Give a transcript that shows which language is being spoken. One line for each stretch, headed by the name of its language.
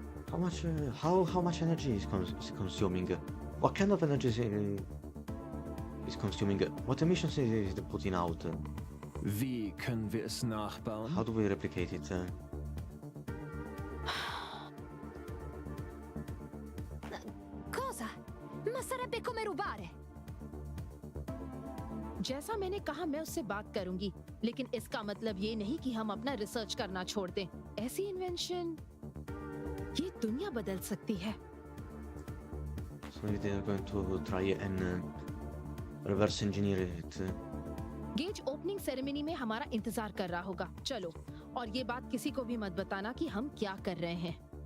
English: How much? How much energy is consuming? What kind of energy is consuming? What emissions is it putting out?
German: Wie können wir es nachbauen?
English: How do we replicate it?
Italian: Cosa? Ma sarebbe come rubare!
Hindi: जैसा मैंने कहा, मैं उससे बात करूंगी, लेकिन इसका मतलब ये नहीं कि हम अपना रिसर्च करना छोड़ दें। ऐसी इन्वेंशन ये दुनिया बदल सकती है।
English: So they are going to try and reverse engineer it.
Hindi: Gauge opening ceremony में हमारा इंतजार कर रहा होगा। चलो, और ये बात किसी को भी मत बताना कि हम क्या कर रहे हैं।